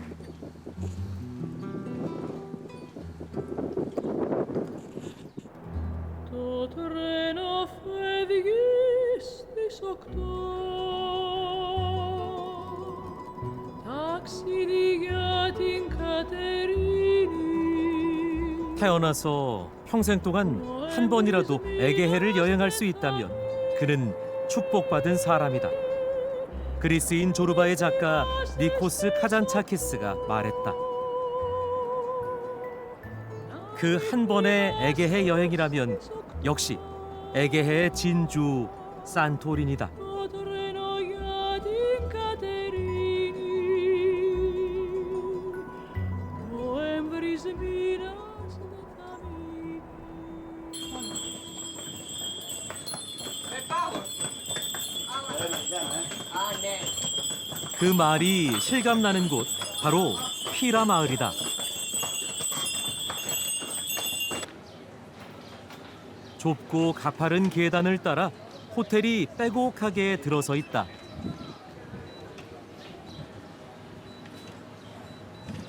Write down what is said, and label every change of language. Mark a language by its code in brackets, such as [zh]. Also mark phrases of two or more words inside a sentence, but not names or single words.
[el] Το τρένο φεύγει στις 8. Ταξίδι για την Κατερίνη. [ko] 태어나서 평생 동안 한 번이라도 에게해를 여행할 수 있다면 그는 축복받은 사람이다. 그리스인 조르바의 작가 니코스 카잔차키스가 말했다. 그 한 번의 에게해 여행이라면 역시 에게해의 진주 산토리니다. [el] Το τρένο για την Κατερίνη. Νοέμβρης μήνας δεν θα μείνει. [ko] 그 말이 실감나는 곳 바로 피라 마을이다. 좁고 가파른 계단을 따라 호텔이 빼곡하게 들어서 있다.